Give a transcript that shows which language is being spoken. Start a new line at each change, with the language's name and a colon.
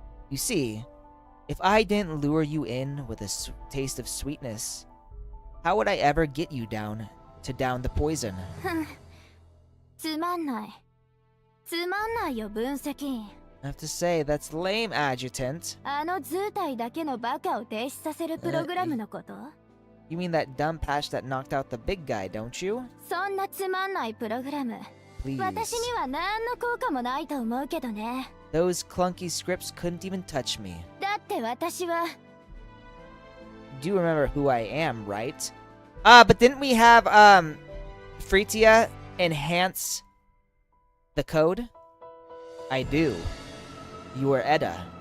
English: You see, if I didn't lure you in with a taste of sweetness, how would I ever get you down to down the poison?
Japanese: つまんない。つまんないよ、分析員。
English: I have to say, that's lame, adjutant.
Japanese: あの図体だけのバカを停止させるプログラムのこと？
English: You mean that dumb patch that knocked out the big guy, don't you?
Japanese: そんなつまんないプログラム。
English: Please.
Japanese: 私には何の効果もないと思うけどね。
English: Those clunky scripts couldn't even touch me.
Japanese: だって私は。
English: Do you remember who I am, right? But didn't we have, Fritia enhance the code? I do. You are Edda.